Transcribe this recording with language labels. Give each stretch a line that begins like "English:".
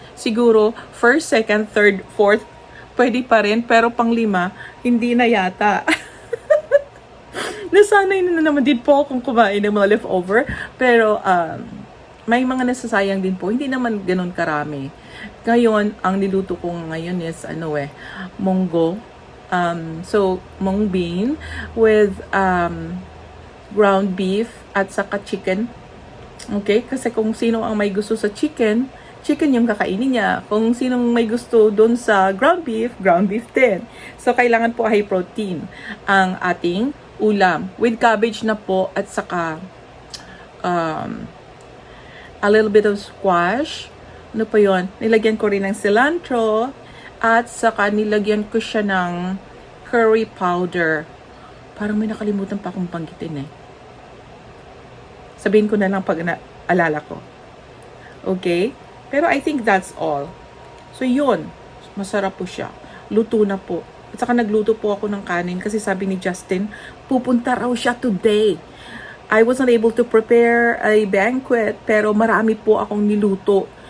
Filipino: Siguro,
English: first, second, third, fourth,
Filipino: pwede pa rin, pero pang-5, hindi na yata. Nasanay na naman din po akong kumain ng mga leftover, pero may mga nasasayang din po, hindi naman ganun karami. Ngayon, ang niluto ko ngayon is, munggo.
English: So, mung bean with ground beef
Filipino: at saka
English: chicken. Okay?
Filipino: Kasi kung sino ang may gusto sa chicken yung kakainin niya. Kung sinong may gusto doon sa ground beef din. So, kailangan po high protein ang ating ulam.
English: With cabbage
Filipino: na po at saka
English: a little bit of squash.
Filipino: Ano pa yun? Nilagyan ko rin ng cilantro at saka nilagyan ko siya ng curry powder. Parang may nakalimutan pa akong panggitin eh. Sabihin ko na lang pag naalala ko. Okay? Pero
English: I think that's all.
Filipino: So yun, masarap po siya. Luto na po. At saka nagluto po ako ng kanin kasi sabi ni Justin, pupunta raw siya today.
English: I was not able to prepare a banquet
Filipino: pero marami po akong niluto.